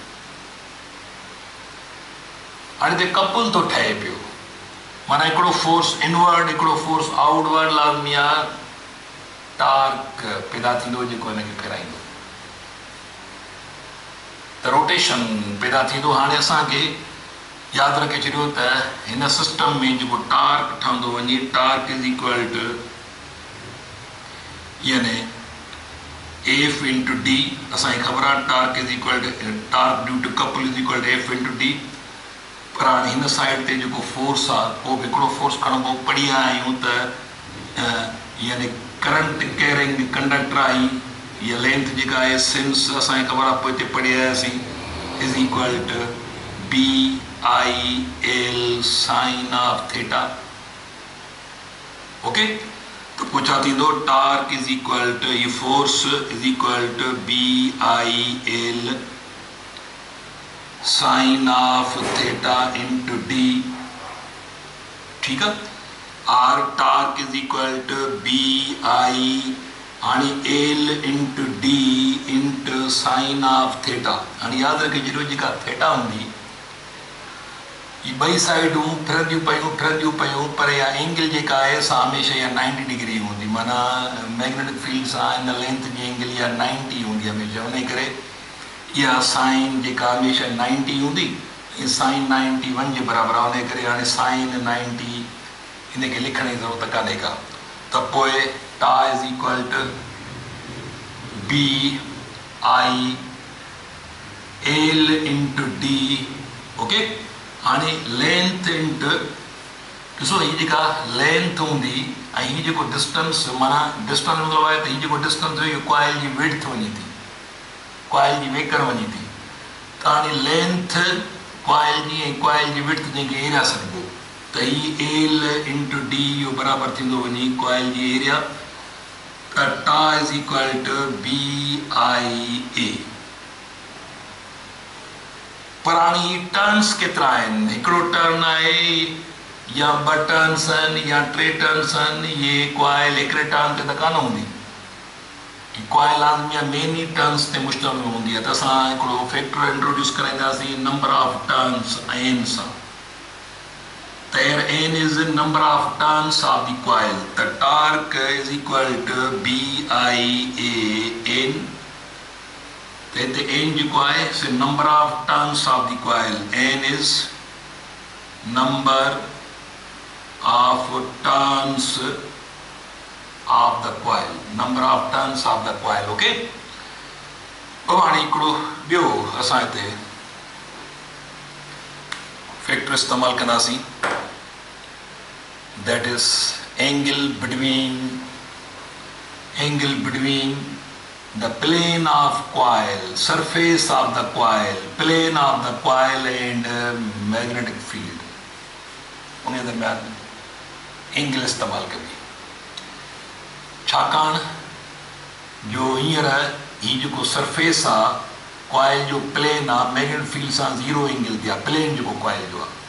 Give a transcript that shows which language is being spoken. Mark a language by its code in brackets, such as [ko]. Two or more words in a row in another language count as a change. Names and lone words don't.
[sd] हाणे हिते कपुल थो ठहे पियो, माना हिकिड़ो [en] force inward [sd] हिकिड़ो [en] force outward [sd] लाज़मी आहे, टार्क पैदा थींदो जेको हिनखे फेराईंदो, त रोटेशन पैदा थींदो। हाणे असांखे यादि रखे छॾियो त हिन सिस्टम में जेको टार्क ठहंदो वञे, [en] torque is equal to यानी F into D। [sd] असांखे ख़बर आहे [en] torque is equal to torque due to couple is equal to F into D. [sd] पर हाणे हिन साइड ते जेको फोर्स आहे, को बि हिकिड़ो फोर्स खणबो, पढ़िया आहियूं त यानी [en] current carrying conductor I, [sd] इहा लेंथ जेका आहे सिंस असांखे ख़बर आहे, पोइ हिते पढ़ी आयासीं, [en] is equal to B I L sine of theta. [sd] ओके, तो पोइ छा थींदो? [en] torque is equal to ही force is equal to B I L sine of theta into D। [sd] ठीकु आहे, [en] or torque is equal to B I हाणे L into D into sine of theta। [sd] हाणे यादि रखे छॾियो जेका थीटा हूंदी, ये ॿई साइडूं फिरंदियूं पयूं, पर इहा एंगल जेका आहे सा हमेशह इहा 90 डिग्री हूंदी, माना [en] magnetic field [sd] सां हिन लेंथ जी एंगल इहा 90 हूंदी हमेशह। उन करे इहा साइन जेका हमेशह 90 हूंदी, साइन 91 जे बराबरि आहे। उन करे हाणे साइन 90 हिनखे लिखण जी ज़रूरत कान्हे का। त पोइ [en] ta is equal to B I L into D. [sd] ओके, हाणे [en] length into, [sd] ॾिसो हीअ जेका लेंथ हूंदी ऐं हीअ जेको डिस्टेंस, माना डिस्टेंस मतिलबु आहे त हीअ जेको डिस्टेंस हुई कॉइल जी विड्थ वञे थी, कॉइल जी वेकर वञे थी। त हाणे लेंथ कॉइल जी ऐं कॉइल जी विड्थ जंहिंखे एरिया सॾिबो, त हीअ [en] L into D [sd] इहो बराबरि थींदो वञे कॉइल जी एरिया। [en] त ta is equal to B I A। [sd] पर हाणे ही टर्न्स केतिरा आहिनि? हिकिड़ो टर्न आहे या ॿ टर्न्स आहिनि या 3 टर्न्स आहिनि। इहे कॉइल हिकिड़े टर्न ते त कान हूंदी, कॉइल लाज़मी आहे [en] many turns [sd] ते मुश्तमिल हूंदी आहे। त असां हिकिड़ो फैक्टर इंट्रोड्यूस कराईंदासीं [en] number of turns N [sd] सां। [en] त N is number of turns of the coil। त torque is equal to B I A N। [sd] त हिते एन जेको आहे से [en] number of turns of the coil, N is number of turns of the coil, number of turns of the coil. [sd] ओके, पोइ हाणे हिकिड़ो ॿियो असां हिते फैक्टर इस्तेमालु कंदासीं, [en] that is angle between the plane of coil, surface of the coil, plane of the coil and magnetic field. [sd] उन दरम्यान एंगल इस्तेमालु कबी, छाकाणि जो हींअर ही जेको सरफेस आहे कॉइल जो प्लेन आहे, [en] magnetic field [sd] सां 0 एंगल ते आहे, प्लेन जेको कॉइल जो आहे।